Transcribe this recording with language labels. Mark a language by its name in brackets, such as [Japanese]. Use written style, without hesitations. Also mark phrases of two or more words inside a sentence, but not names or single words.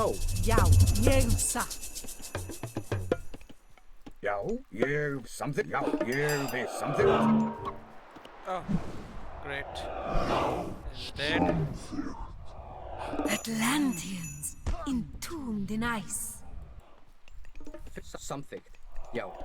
[Icelandic] Já, ég satt. Já, ég samþykkt Já, ég vil samþykkt [English] Oh, great. He's dead. Atlanteans entombed in ice. [Icelandic] Samþykkt Já